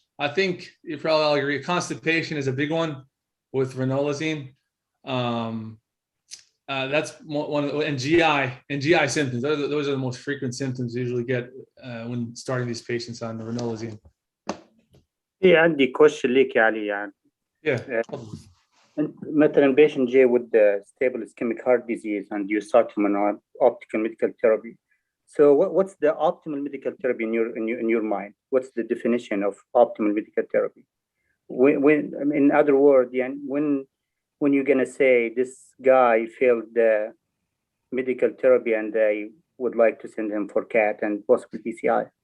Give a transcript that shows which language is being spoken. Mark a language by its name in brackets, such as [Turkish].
[English] I think you probably all agree. Constipation is a big one with ranolazine. That's one of the, and GI symptoms. Those are the most frequent symptoms you usually get when starting these patients on the ranolazine. [Arabic] في عندي question ليك يا علي يعني. [English] Yeah. مثلا patient جاي with the stable ischemic heart disease and you start him on optical medical therapy. So what's the optimal medical therapy in your mind? What's the definition of optimal medical therapy? When in other words, yeah, when you're gonna say this guy failed the medical therapy and I would like to send him for CAT and possibly PCI?